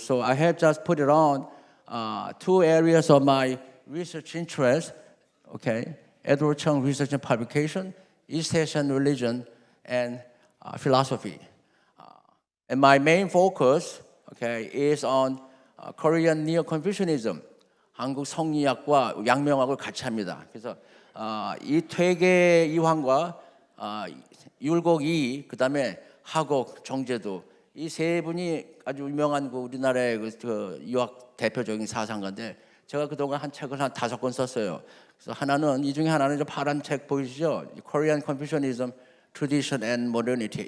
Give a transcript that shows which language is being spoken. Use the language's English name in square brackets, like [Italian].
[English] So I have just put it on two areas of my research interest. Okay, Edward Chung Research and Publication, East Asian Religion and Philosophy. And my main focus, okay, is on Korean Neo-Confucianism. [Korean] 한국 성리학과 양명학을 같이 합니다. 그래서 이 퇴계 이황과 율곡 이, 그다음에 하곡 정제도 이 세 분이 아주 유명한 그 우리나라의 그 유학 대표적인 사상가인데 제가 그동안 한 책을 한 5권 썼어요. 그래서 하나는 이 중에 하나는 저 파란 책 보이시죠? [English] Korean Confucianism, Tradition and Modernity.